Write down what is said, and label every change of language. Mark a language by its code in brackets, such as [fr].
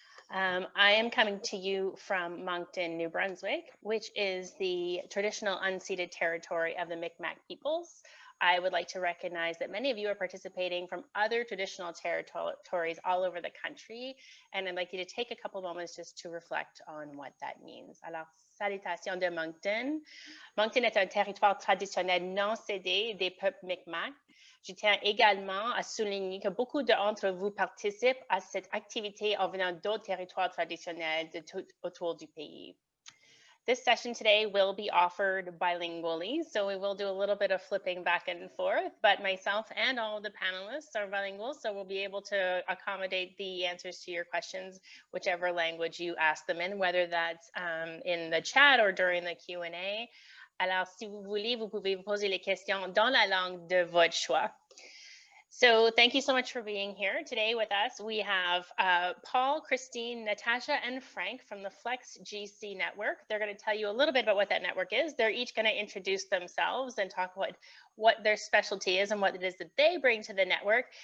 [en] I am coming to you from Moncton, New Brunswick, which is the traditional unceded territory of the Mi'kmaq peoples. I would like to recognize that many of you are participating from other traditional territories all over the country, and I'd like you to take a couple moments just to reflect on what that means. [fr] Alors, salutations de Moncton. Moncton est un territoire traditionnel non cédé des peuples Mi'kmaq. Je tiens également à souligner que beaucoup d'entre vous participent à cette activité en venant d'autres territoires traditionnels de tout autour du pays. [en] This session today will be offered bilingually, so we will do a little bit of flipping back and forth, but myself and all of the panelists are bilingual, so we'll be able to accommodate the answers to your questions, whichever language you ask them in, whether that's in the chat or during the Q&A. [fr] Alors, si vous voulez, vous pouvez vous poser les questions dans la langue de votre choix. [en] So thank you so much for being here. Today with us, we have Paul, Christine, Natasha, and Frank from the Flex GC network. They're going to tell you a little bit about what that network is. They're each going to introduce themselves and talk about what their specialty is and what it is that they bring to the network.